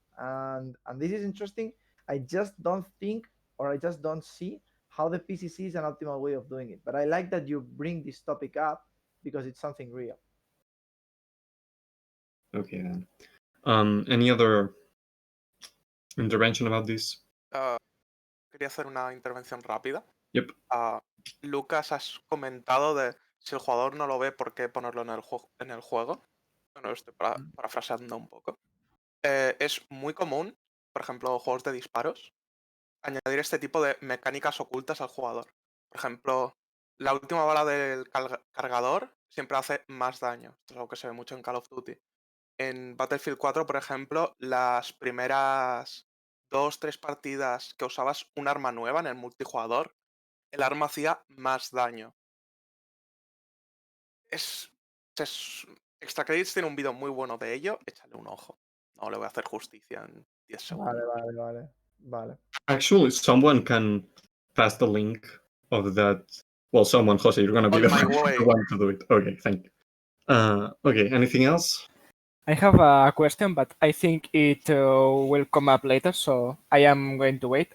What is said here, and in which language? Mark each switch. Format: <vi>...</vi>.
<en>And this is interesting. I just don't think, or I just don't see how the PCC is an optimal way of doing it. But I like that you bring this topic up because it's something real. Okay, then. Any other intervention about this?</en> <es>Quería hacer una intervención rápida.</es> <en>Yep.</en> <es>Lucas, has comentado de si el jugador no lo ve, ¿por qué ponerlo en el juego? Bueno, estoy parafraseando un poco. Es muy común, por ejemplo, juegos de disparos, añadir este tipo de mecánicas ocultas al jugador. Por ejemplo, la última bala del cargador siempre hace más daño. Esto es algo que se ve mucho en Call of Duty. En Battlefield 4, por ejemplo, las primeras 2-3 partidas que usabas un arma nueva en el multijugador, el arma hacía más daño. Extra Credits tiene un vídeo muy bueno de ello, échale un ojo. No le voy a hacer justicia en 10 segundos. Vale.</es> <en>Actually, someone can pass the link of that. Well, someone, Jose, you're going to be On my way. the one to do it. Okay, thank you. Okay, anything else? I have a question, but I think it will come up later, so I am going to wait.</en>